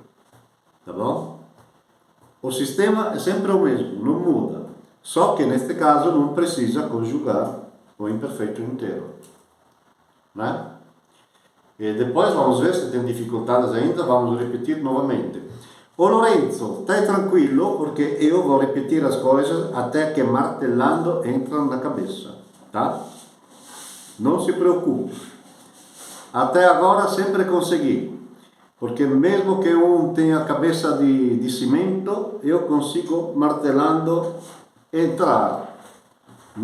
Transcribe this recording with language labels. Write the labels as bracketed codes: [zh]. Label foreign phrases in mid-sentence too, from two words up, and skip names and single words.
[pt] Tá bom? O sistema é sempre o mesmo, não muda. Só que neste caso não precisa conjugar o imperfeito inteiro. Né? E depois vamos ver se tem dificuldades ainda, vamos repetir novamente. Ô Lorenzo, [it] stai tranquillo [pt] porque eu vou repetir as coisas até que martelando entram na cabeça, tá? Não se preocupe. Até agora sempre consegui, porque mesmo que um tenha cabeça de cimento, eu consigo martelando entrar, né?